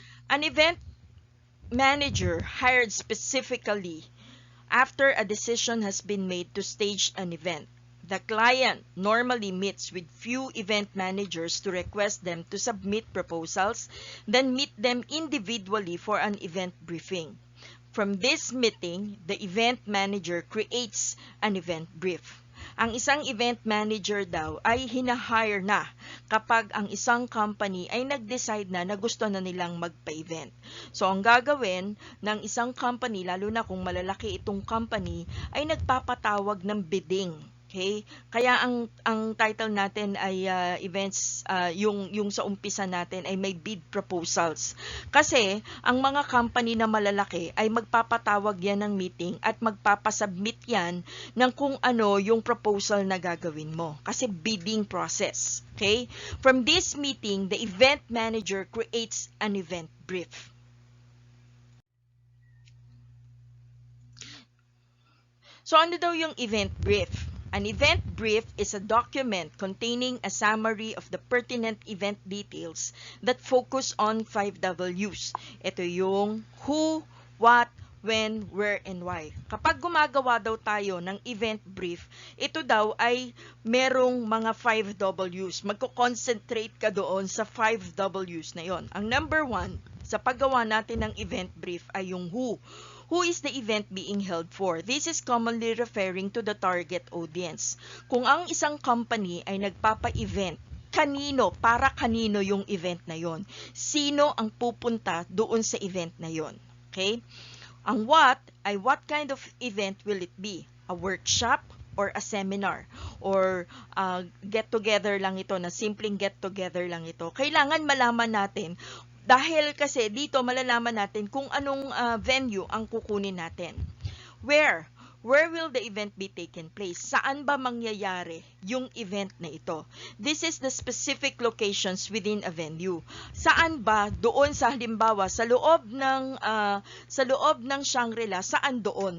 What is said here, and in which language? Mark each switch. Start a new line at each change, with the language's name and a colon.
English: An event manager hired specifically after a decision has been made to stage an event. The client normally meets with few event managers to request them to submit proposals, then meet them individually for an event briefing. From this meeting, the event manager creates an event brief.
Filipino: Ang isang event manager daw ay hinahire na kapag ang isang company ay nag-decide na gusto na nilang magpa-event. So, ang gagawin ng isang company, lalo na kung malalaki itong company, ay nagpapatawag ng bidding. Okay? Kaya ang title natin ay events, yung sa umpisa natin ay may bid proposals. Kasi ang mga company na malalaki ay magpapatawag yan ng meeting at magpapasubmit yan ng kung ano yung proposal na gagawin mo. Kasi bidding process. Okay?
English: From this meeting, the event manager creates an event brief.
Filipino: So ano daw yung event brief?
English: An event brief is a document containing a summary of the pertinent event details that focus on 5 W's.
Filipino: Ito yung who, what, when, where, and why. Kapag gumagawa daw tayo ng event brief, ito daw ay merong mga 5 W's. Magko-concentrate ka doon sa 5 W's na yon. Ang number 1 sa paggawa natin ng event brief ay yung who.
English: Who is the event being held for? This is commonly referring to the target audience.
Filipino: Kung ang isang company ay nagpapa-event, para kanino yung event na yon? Sino ang pupunta doon sa event na yon?
English: Okay?
Filipino: Ang what ay
English: what kind of event will it be? A workshop, or a seminar or get together
Filipino: lang ito, na simpleng
English: get together
Filipino: lang ito. Kailangan malaman natin, dahil kasi dito malalaman natin kung anong venue ang kukunin natin.
English: Where will the event be taken place?
Filipino: Saan ba mangyayari yung event na ito?
English: This is the specific locations within a venue.
Filipino: Saan ba? Doon sa halimbawa sa loob ng Shangri-La, saan doon?